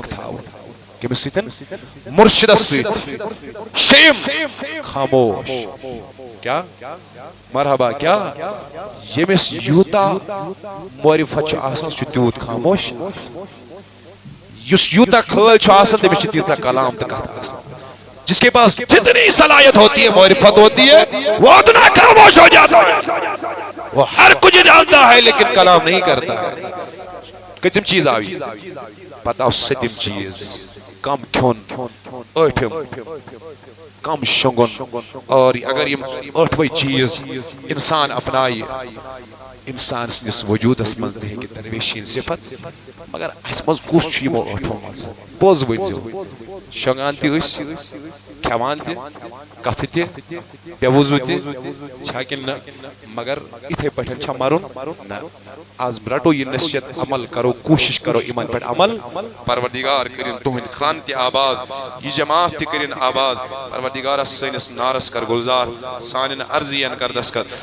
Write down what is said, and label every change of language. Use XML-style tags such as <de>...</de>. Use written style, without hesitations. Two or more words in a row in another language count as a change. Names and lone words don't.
<ks>تھاوُن کٔمِس سۭتۍ مرشدس سۭتۍ شیٚیِم خاموش کیا مرحبا کیا ییٚمِس یوٗتاہ معرفت چھُ آسان سُہ چھُ تیوٗت خاموش یُس یوٗتاہ خٲل چھُ آسان تٔمِس چھِ تیٖژاہ کلام تہٕ کتھ آسان</ks> <ur>جس کے پاس جتنی صلاحیت ہوتی ہے معرفت ہوتی ہے وہ اتنا خاموش ہو جاتا ہے وہ ہر کچھ جانتا ہے لیکن کلام نہیں کرتا ہے</ur> <ks>کٔژِم چیٖز آوِ پتہٕ آو سٔتِم چیٖز کم کھیوٚن ٲٹھِم کم شۄنٛگُن اور اگر یم ٲٹھوے چیٖز انسان اپنایہِ انسان سٕنٛدِس وجوٗدس منٛز تہِ ہیٚکہِ درویشی صفت مگر اسہِ منٛز کُس چھُ یِمو ٲٹھو منٛز پوٚز ؤنۍزیو شۄنٛگان تہِ أسۍ کھٮ۪وان تہِ کتھٕ تہِ بے وضوٗ تہِ چھا کِنہٕ نہ مگر یِتھے پٲٹھۍ چھا مرُن نہ آز رٹو یہ نصیحت عمل کرو کوشش کرو ایمان پہ عمل پروردگار کرن تہند خان تہ آباد یہ جماعت تہ کرن آباد پروردگار سٲنِس نارس کر گلزار سانٮ۪ن عرضین کر دستخط</ks>